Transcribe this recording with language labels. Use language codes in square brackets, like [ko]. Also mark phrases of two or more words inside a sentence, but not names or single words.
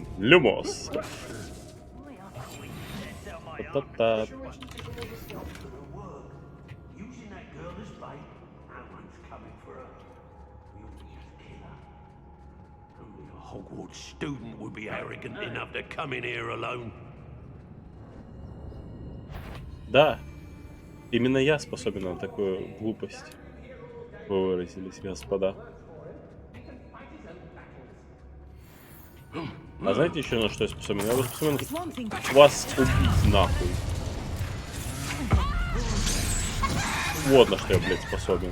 [ru] Люмос. Та-та-та. [en] Hogwarts student would be arrogant enough to come in here alone. [ru] Да, именно я способен на такую глупость. Вы выразились, господа. А знаете еще на что я способен? Я способен вас убить нахуй. Вот на что я, блядь, способен.